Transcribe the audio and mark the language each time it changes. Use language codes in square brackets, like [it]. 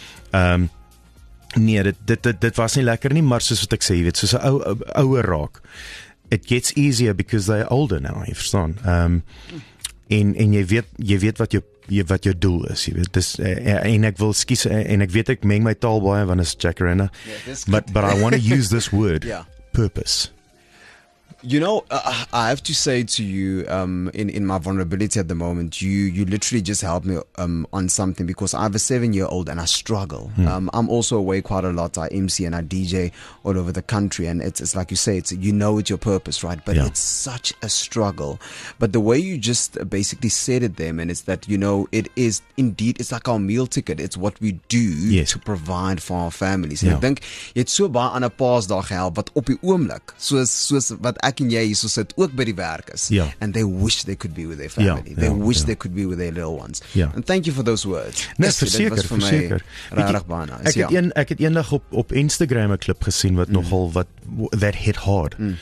[af] So nee, dit was nie lekker nie, maar soos wat ek sê, jy weet, soos 'n ouer raak. [en] It gets easier because they're older now, [af] jy verstaan. En jy weet wat jou doel is, jy weet. Dis en ek wil skies en ek weet ek meng my taal baie want is Jacaranda. [en] But I want to use this word, purpose. You know, I have to say to you, in my vulnerability at the moment, you literally just helped me on something, because I have a 7-year-old and I struggle. I'm also away quite a lot. I MC and I DJ all over the country, and it's like you say, it's your purpose, right? But it's such a struggle. But the way you just basically said it there, man, is that, it is indeed, it's like our meal ticket. It's what we do to provide for our families. [af] En ek dink jy het so baie aan 'n paasdag gehelp wat op die oomblik soos wat ek en jy hier so sit ook by die werk is, [en] and they wish they could be with their family. They wish they could be with their little ones. And thank you for those words. [af] Nee, verseker. Ek het eendag op Instagram 'n klip gesien wat nogal [en] that hit hard.